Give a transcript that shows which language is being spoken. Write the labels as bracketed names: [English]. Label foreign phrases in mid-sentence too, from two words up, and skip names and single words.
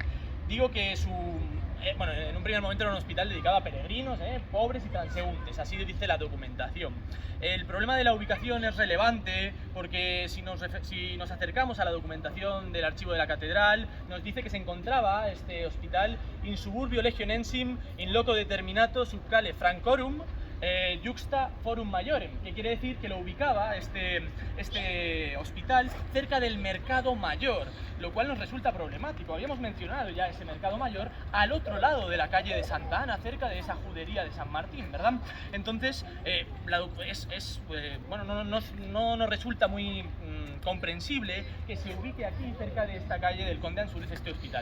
[Spanish] Digo que bueno, en un primer momento era un hospital dedicado a peregrinos, pobres y transeúntes, así dice la documentación. El problema de la ubicación es relevante porque si nos acercamos a la documentación del archivo de la catedral, nos dice que se encontraba este hospital [Latin] in suburbio legionensim in loco determinato subcale Francorum juxta forum maiorem, [Spanish] que quiere decir que lo ubicaba este hospital cerca del mercado mayor, lo cual nos resulta problemático. Habíamos mencionado ya ese mercado mayor al otro lado de la calle de Santa Ana, cerca de esa judería de San Martín, ¿verdad? Entonces, bueno, no nos resulta muy comprensible que se ubique aquí cerca de esta calle del Conde Ansúrez este hospital.